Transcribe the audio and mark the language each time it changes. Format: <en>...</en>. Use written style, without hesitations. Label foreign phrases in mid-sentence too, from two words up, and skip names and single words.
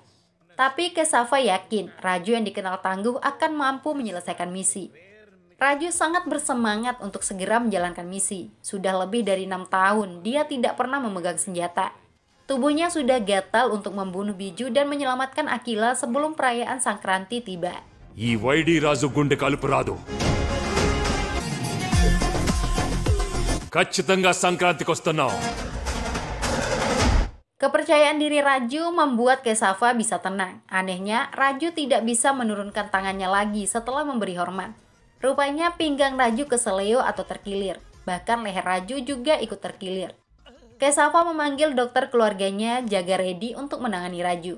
<id>Tapi Kesava yakin Raju yang dikenal tangguh akan mampu menyelesaikan misi. Raju sangat bersemangat untuk segera menjalankan misi. Sudah lebih dari 6 tahun dia tidak pernah memegang senjata. Tubuhnya sudah gatal untuk membunuh Biju dan menyelamatkan Akila sebelum perayaan Sangkranti tiba.</id> <te>ఈ వైడి రాజు గుండె కాలుపు రాదు. ఖచ్చితంగా సంక్రాంతికి వస్తున్నాం.</te> <id>Kepercayaan diri Raju membuat Kesava bisa tenang. Anehnya, Raju tidak bisa menurunkan tangannya lagi setelah memberi hormat. Rupanya pinggang Raju keseleo atau terkilir. Bahkan leher Raju juga ikut terkilir. Kesava memanggil dokter keluarganya, Jaga Reddy, untuk menangani Raju.</id>